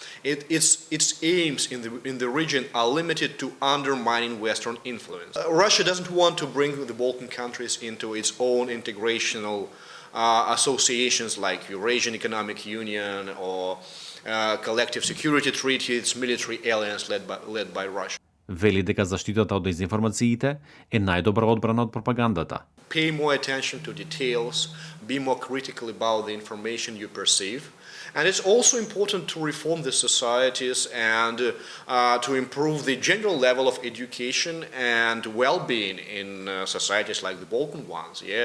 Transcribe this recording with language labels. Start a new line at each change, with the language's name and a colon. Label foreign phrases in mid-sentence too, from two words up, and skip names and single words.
English: Its aims in the region are limited to undermining Western influence. Russia doesn't want to bring the Balkan countries into its own integrational associations like Eurasian Economic Union or Collective Security Treaty, its military alliance led by Russia.
Macedonian: Вели дека заштитата од дезинформациите е најдобра одбрана од пропагандата.
English: Pay more attention to details, be more critical about the information you perceive. And it's also important to reform the societies and to improve the general level of education and well-being in societies like the Balkan ones, yeah?